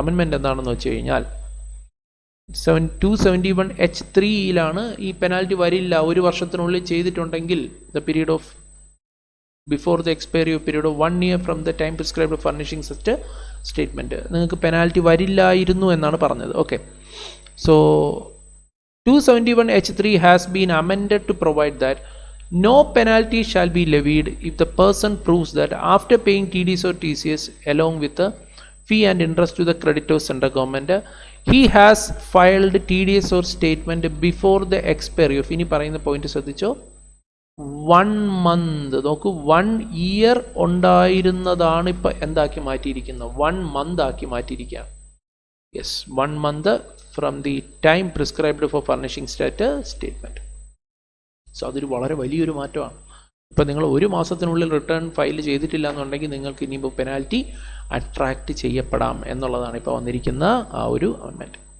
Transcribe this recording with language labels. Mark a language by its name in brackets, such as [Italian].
[Malayalam] Amendment എന്താണെന്ന് വെച്ച് കഴിഞ്ഞാൽ 271H3യിലാണ് ഈ പെനാൽറ്റി വരില്ല 1 വർഷത്തിനുള്ളിൽ ചെയ്തിട്ടുണ്ടെങ്കിൽ [English] the period of before the expiry of period of 1 year from the time prescribed furnishing such statement [Malayalam] നിങ്ങൾക്ക് പെനാൽറ്റി വരില്ലായിരുന്നു എന്നാണ് പറഞ്ഞത്. [English] okay, so 271H3 has been amended to provide that no penalty shall be levied if the person proves that after paying TDS or TCS along with the fee and interest to the creditors under government, he has filed TDS or statement before the expiry of, [Malayalam] ഇനി പറയുന്ന point ശ്രദ്ധിച്ചോ, 1 month നോക്കൂ, 1 year ഉണ്ടായിരുന്നതാണ് ഇപ്പം എന്താക്കി മാറ്റിയിരിക്കുന്നത്, 1 month ആക്കി മാറ്റിയിരിക്കുകയാണ്. [English] Yes, 1 month from the time prescribed for furnishing statement. [Malayalam] So അതൊരു വളരെ വലിയൊരു മാറ്റമാണ്. ഇപ്പം നിങ്ങൾ 1 മാസത്തിനുള്ളിൽ റിട്ടേൺ ഫയൽ ചെയ്തിട്ടില്ല എന്നുണ്ടെങ്കിൽ നിങ്ങൾക്ക് ഇനിയിപ്പോൾ പെനാൽറ്റി അട്രാക്റ്റ് ചെയ്യപ്പെടാം എന്നുള്ളതാണ് ഇപ്പോൾ വന്നിരിക്കുന്ന ആ ഒരു അമെൻമെൻറ്റ്.